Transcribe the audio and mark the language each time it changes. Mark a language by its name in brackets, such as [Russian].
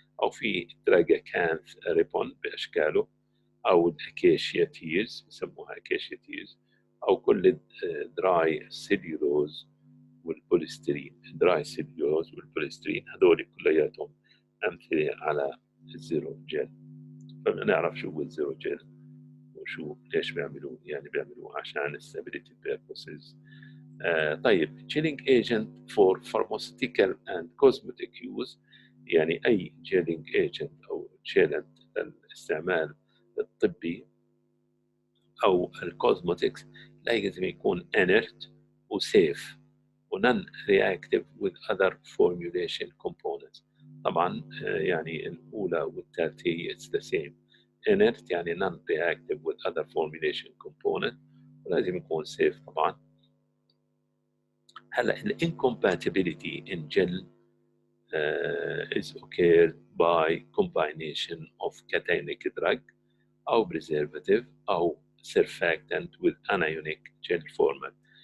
[Arabic] أو في تلاقي كانث ريبون بأشكاله، أو الأكاشيا تيرز بسموها أكاشيا تيرز، أو كل دراي سيليولوز والبوليسترين. دراي سيليولوز والبوليسترين هذول كلياتهم أمثلة على الزيرو جيل. فبدنا نعرف شو هو الزيرو جيل وشو ليش بيعملوه، يعني بيعملوه عشان [English] stability purposes. [Arabic] طيب [English] chilling agent for pharmaceutical and cosmetic use، [Arabic] يعني أي chilling agent أو chillant للاستعمال الطبي أو الكوزموتكس لازم يكون inert وsafe ونون [English] reactive with other formulation components. [Arabic] طبعا يعني الأولى والثالثة [English] it's the same. inert [Arabic] يعني [English] non reactive with other formulation component، [Arabic] ولازم يكون [English] safe [Arabic] طبعا. هلا ال [English] incompatibility in gel is occurred by combination of cationic drug أو preservative أو surfactant with anionic gel format.